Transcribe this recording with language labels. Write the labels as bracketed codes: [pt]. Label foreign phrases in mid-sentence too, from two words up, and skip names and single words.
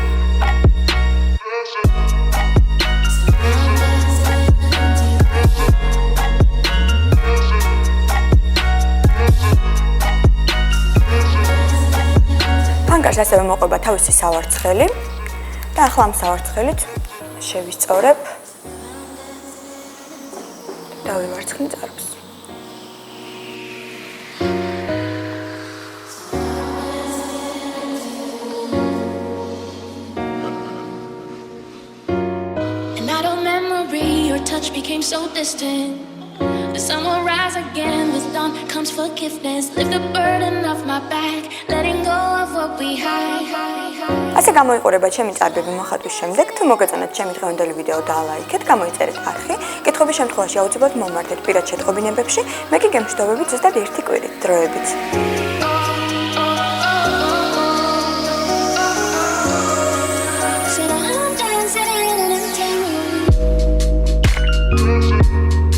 [ka] ფანქარს ასევე მოყვება თავისი სავარცხელი და ახლა ამ სავარცხელით შევისწორებ და ვივარცხნი წარბს. [en] And I don't memory your touch became so distant. The sun will rise again with dawn comes forgiveness. Lift the burden off my back, letting go of what we hide. [ka] ასე გამოიყურება ჩემი წარბები მოხატვის შემდეგ. თუ მოგეწონათ ჩემი დღევანდელი ვიდეო და ლაიქეთ, გამოიწერეთ არხი. კითხვების შემთხვევაში აუცილებლად მომართეთ პირად შეტყობინებებში. მე კი გემშვიდობებით ზუსტად ერთი კვირით დროებით. [en] Said I'm dancing in an empty room.